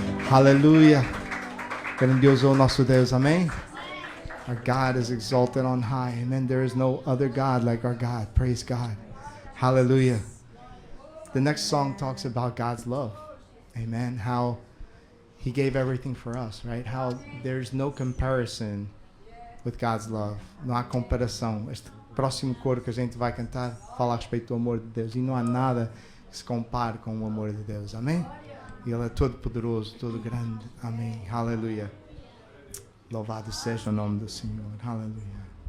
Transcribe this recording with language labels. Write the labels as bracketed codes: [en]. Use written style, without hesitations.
[pt] Aleluia. Grandioso é o nosso Deus, amém? [en] Our God is exalted on high. Amen. There is no other God like our God. Praise God. Hallelujah. The next song talks about God's love. Amen. How He gave everything for us, right? How there's no comparison with God's love. [pt] Não há comparação. Este próximo coro que a gente vai cantar fala a respeito do amor de Deus. E não há nada que se compare com o amor de Deus. Amém? E Ele é todo poderoso, todo grande. Amém. Aleluia. Louvado seja o nome do Senhor. Aleluia.